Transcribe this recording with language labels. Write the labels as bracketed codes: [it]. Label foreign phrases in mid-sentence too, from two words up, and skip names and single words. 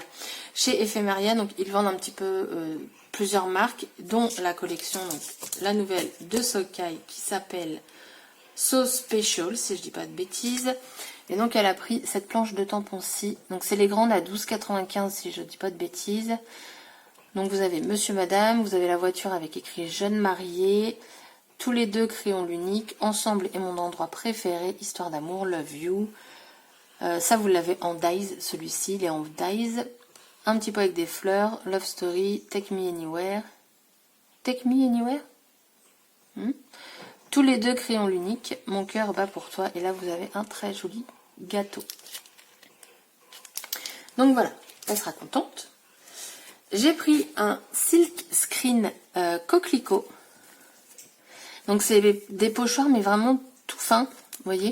[fr] Chez Ephemeria, donc ils vendent un petit peu plusieurs marques, dont la collection, donc la nouvelle de Socai qui s'appelle So Special, si je dis pas de bêtises. Et donc elle a pris cette planche de tampons-ci, donc c'est les grandes à 12,95 si je dis pas de bêtises. Donc vous avez Monsieur Madame, vous avez la voiture avec écrit Jeune marié, tous les deux crayons l'unique, ensemble est mon endroit préféré, histoire d'amour, [en] love you. [fr] Ça vous l'avez en dies, celui-ci, il est en dies. Un petit peu avec des fleurs, [en] love story, take me anywhere. Take me anywhere [fr] Tous les deux crayons l'unique, mon cœur bat pour toi. Et là vous avez un très joli gâteau. Donc voilà, elle sera contente. J'ai pris un [en] silk screen [fr] coquelicot. Donc c'est des pochoirs mais vraiment tout fin, vous voyez.